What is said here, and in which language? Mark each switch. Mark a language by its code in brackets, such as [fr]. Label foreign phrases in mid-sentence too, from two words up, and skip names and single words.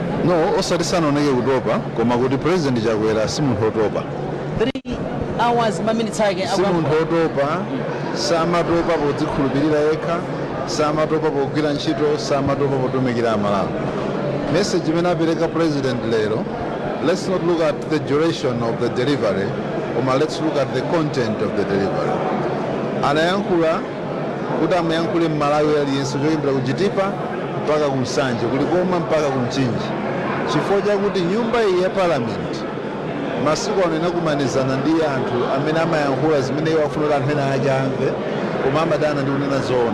[ny] No, osati sanaoneke kutopa koma kuti president Chakwera si munthu otopa. 3 hours maminutes ake Si munthu otopa, samatopa podzikhulupirira yekha, samatopa pogwira ntchito, samatopa potumikira amalawi. Message imene apereka president lero, [en] let's not look at the duration of the delivery, koma let's look at the content of the delivery. [ny] Anayankhula kuti amayankhule mmalawi aliyense choyambira kuchitipa mpaka kumsanje kulikoma mpaka kumchinji, chifukwa chakuti nyumba iyi ya parliament masiku ano inakumanizana ndi anthu amene amayankhula zimene iwo afuna kuti anthu ena ake amve koma amadana ndi kunena zoona.